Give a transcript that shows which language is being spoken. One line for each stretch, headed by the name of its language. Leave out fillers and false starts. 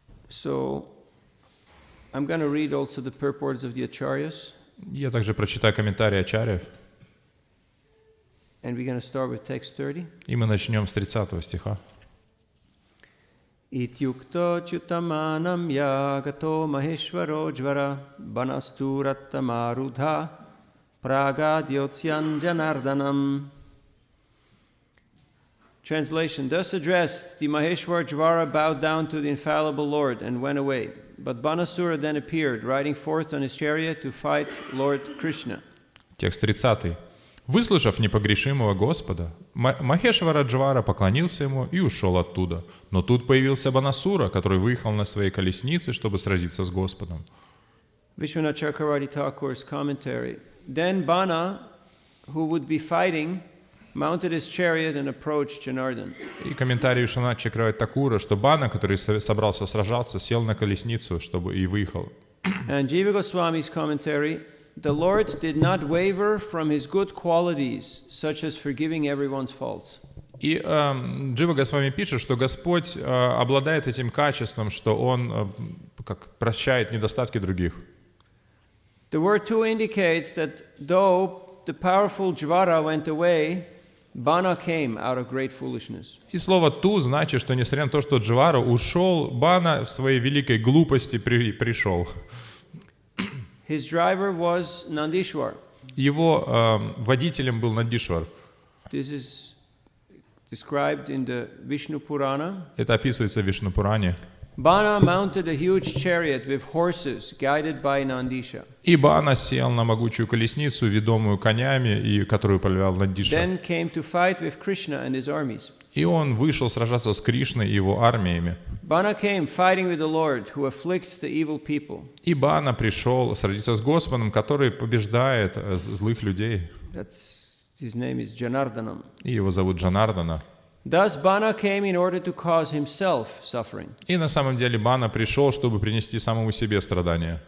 English: So, I'm going to read also the purports of the acharyas,
Russian: Я также прочитаю комментарии ачарьев.
English: and we're going to start with text 30.
Russian: И мы начнем с 30 стиха.
Sanskrit: Ityukto chutamanam yagato maheshwaro jvara banasturattamarudha pragadyotsyan janardanam.
English: Translation: Thus addressed, the Maheshwar Jvara bowed down to the infallible Lord and went away. But Banasura then appeared, riding forth on his chariot to fight Lord Krishna.
Russian: Текст 30. Выслушав непогрешимого Господа, Махешвара Джвара поклонился ему и ушел оттуда. Но тут появился Банасура, который выехал на своей колеснице, чтобы сразиться с Господом.
English: Vishwanath Chakravarti Thakur's commentary. Then Bana, who would be fighting, mounted his chariot and approached Janardhan.
Russian: И комментарий Вишванатха Чакраварти Такура, что Бана, который собрался сражаться, сел на колесницу, чтобы и выехал.
English: And Jiva Goswami's commentary. The Lord did not waver from his good qualities, such as forgiving everyone's faults.
Russian: И Джива Госвами пишет, что Господь обладает этим качеством, что Он как прощает недостатки других.
English: The word too indicates that though the powerful Jvara went away, Bana came out of great foolishness.
Russian: И слово «ту» значит, что несмотря на то, что Джвара ушел, Бана в своей великой глупости пришел.
English: His driver was Nandishwar.
Russian: Его водителем был Нандишвар.
English: This is described in the Vishnu Purana.
Russian: Это описывается в Вишнупуране.
English: Bana mounted a huge chariot with horses guided by Nandisha.
Russian: И Бана сел на могучую колесницу, ведомую конями, и которую повелевал Нандиша.
English: Then came to fight with Krishna and his armies.
Russian: И он вышел сражаться с Кришной и его армиями.
English: Bana came fighting with the Lord, who afflicts the evil people.
Russian: И Бана пришел сразиться с Господом, который побеждает злых людей.
English: His name is Janardanam.
Russian: И его зовут Джанардана.
English: Thus Bana came in order to cause himself suffering.
Russian: И на самом деле Бана пришел, чтобы принести самому себе страдания.